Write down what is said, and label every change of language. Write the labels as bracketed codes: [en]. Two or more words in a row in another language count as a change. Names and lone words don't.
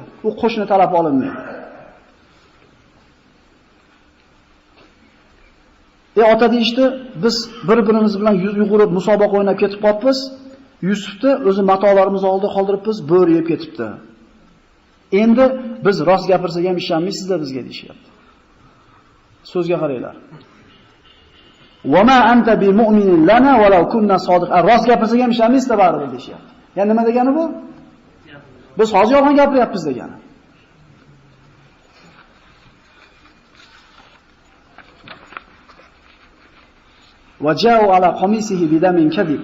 [uz] U qo'shni taraf olinmaydi. Ota deyishdi, biz bir-birimiz bilan yugurib musobaqa o'ynab ketib qolibmiz. Yusufni o'zi matolarimizni oldida qoldiribmiz, bo'ri yeb ketibdi. Endi biz rost gapirsak ham ishonmaysizlar bizga deyishyapti. So'zga qaranglar. [ar] "وما أنت بمؤمن لنا ولو كنا صادقين." [uz] Rost gapirsak ham ishonmaysizlar baribir deyishyapti. Ya'ni nima degani bu? Biz hozir yolg'on gapiryapmiz degani. [ar] Vaja'u ala qamisihi bidamin kadib.